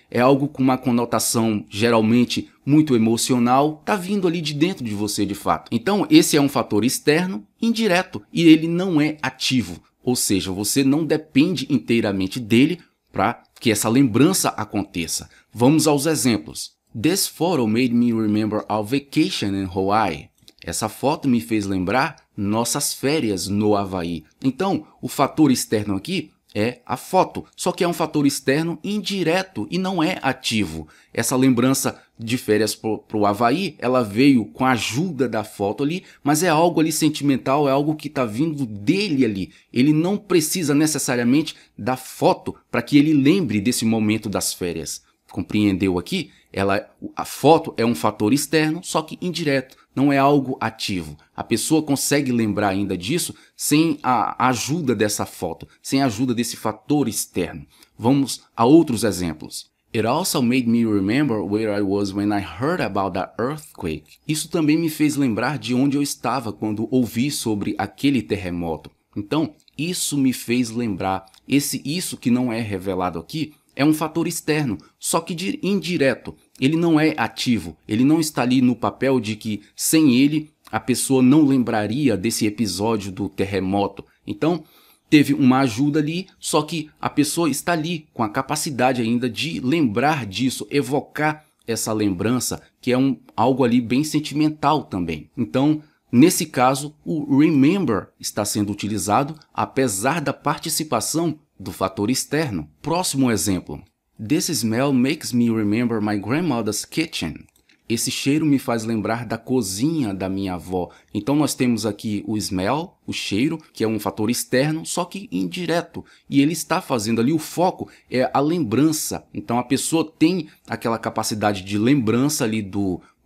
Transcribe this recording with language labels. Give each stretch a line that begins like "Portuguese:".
Portuguese: É algo com uma conotação geralmente muito emocional, está vindo ali de dentro de você de fato. Então esse é um fator externo indireto e ele não é ativo. Ou seja, você não depende inteiramente dele para que essa lembrança aconteça. Vamos aos exemplos.
English: This photo made me remember our vacation in Hawaii.
Portuguese: Essa foto me fez lembrar nossas férias no Havaí. Então, o fator externo aqui é a foto, só que é um fator externo indireto e não é ativo. Essa lembrança de férias para o Havaí, ela veio com a ajuda da foto ali, mas é algo ali sentimental, é algo que está vindo dele ali. Ele não precisa necessariamente da foto para que ele lembre desse momento das férias. Compreendeu aqui? A foto é um fator externo, só que indireto, não é algo ativo. A pessoa consegue lembrar ainda disso sem a ajuda dessa foto, sem a ajuda desse fator externo. Vamos a outros exemplos.
English: It also made me remember where I was when I heard about the earthquake.
Portuguese: Isso também me fez lembrar de onde eu estava quando ouvi sobre aquele terremoto. Então, isso me fez lembrar. Isso que não é revelado aqui é um fator externo, só que indireto. Ele não é ativo, ele não está ali no papel de que sem ele a pessoa não lembraria desse episódio do terremoto. Então, teve uma ajuda ali, só que a pessoa está ali com a capacidade ainda de lembrar disso, evocar essa lembrança, que é algo ali bem sentimental também. Então, nesse caso, o remember está sendo utilizado apesar da participação do fator externo. Próximo exemplo.
English: This smell makes me remember my grandmother's kitchen.
Portuguese: Esse cheiro me faz lembrar da cozinha da minha avó. Então nós temos aqui o smell, o cheiro, que é um fator externo, só que indireto. E ele está fazendo ali, o foco é a lembrança. Então a pessoa tem aquela capacidade de lembrança ali do